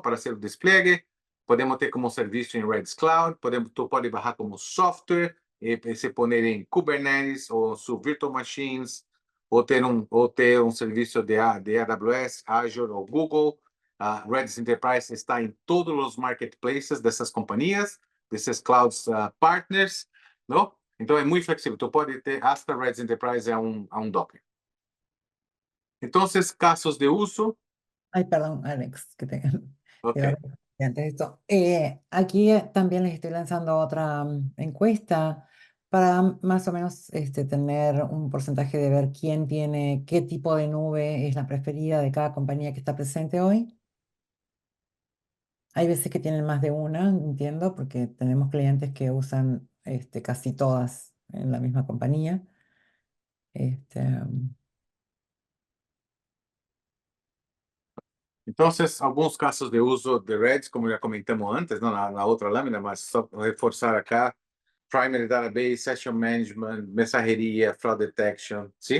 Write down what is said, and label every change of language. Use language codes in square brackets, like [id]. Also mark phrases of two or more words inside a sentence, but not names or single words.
[pt] Para fazer o despliegue. Podemos ter como serviço em Redis Cloud, tu pode baixar como software e se pôr em Kubernetes ou su [en] virtual machines, [pt] ou ter um serviço de AWS, Azure ou Google. Redis Enterprise está em todos os marketplaces dessas companhias, desses [en] clouds partners, [pt] não? Então é muito flexível. Tu pode ter hasta Redis Enterprise a um Docker. Então, casos de uso. [es] Ay, perdón, Alex, que te Ok. quiero repetir antes de esto. Aquí también les estoy lanzando otra encuesta para más o menos tener un porcentaje de ver quién tiene, qué tipo de nube es la preferida de cada compañía que está presente hoy. Hay veces que tienen más de una, entiendo, porque tenemos clientes que usan casi todas en la misma compañía. [pt] Então, alguns casos de uso de Redis, como já comentamos antes, não, na outra lâmina, mas só reforçar acá: [en] Primary Database, Session Management, mensageria, Fraud Detection, [pt] sim?